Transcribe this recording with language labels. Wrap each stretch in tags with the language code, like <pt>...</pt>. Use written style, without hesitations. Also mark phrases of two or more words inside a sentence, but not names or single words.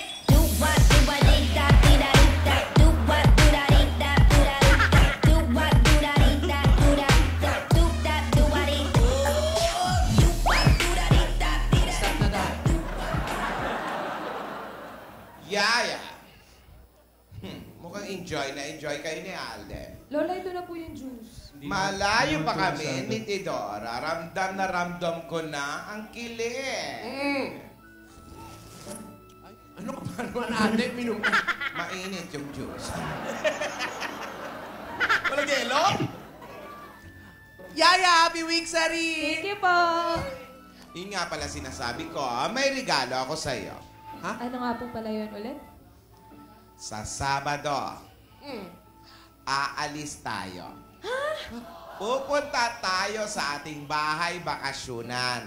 <tl>Do what, do what, dee da, dee da, dee da. Do what, do da, dee da, do da, dee da. Do what, do da, dee da, do da, dee da. Do that, do what, dee da. Do what, do da, dee da, dee da. Stop na daw. Yaya. Mukhang enjoy kayo ni Alden. Lola, ito na po yung juice. Malayo pa kami ni Tidora. Ramdam na ramdam ko na ang kilig. Ano ka ba naman, ate? Minum ka. Mainit yung juice. Walang yelo? Yaya,</tl> <en>happy week, Sari! Thank you po.</en> <tl>Yun nga pala sinasabi ko, may regalo ako sa'yo. Ano nga po pala yun ulit? Sa Sabado, aalis tayo. Pupunta tayo sa ating bahay bakasyunan.</tl>